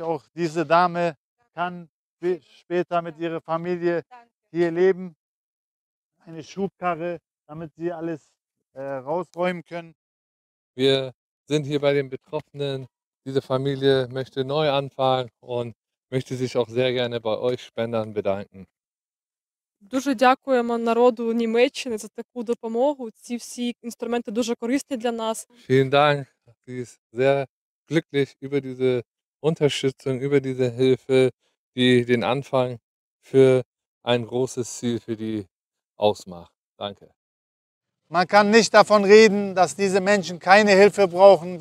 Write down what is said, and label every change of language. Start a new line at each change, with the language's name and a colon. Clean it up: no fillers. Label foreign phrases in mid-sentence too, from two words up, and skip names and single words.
German: Auch diese Dame kann später mit ihrer Familie hier leben. Eine Schubkarre, damit sie alles rausräumen können. Wir sind hier bei den Betroffenen. Diese Familie möchte neu anfangen und möchte sich auch sehr gerne bei euch Spendern bedanken.
Ukrainian: Дуже дякуємо народу Німеччини за таку допомогу. Ці всі інструменти дуже корисні для нас.
German: Vielen Dank. Sie ist sehr glücklich über diese Unterstützung, über diese Hilfe, die den Anfang für ein großes Ziel für die ausmacht. Danke. Man kann nicht davon reden, dass diese Menschen keine Hilfe brauchen.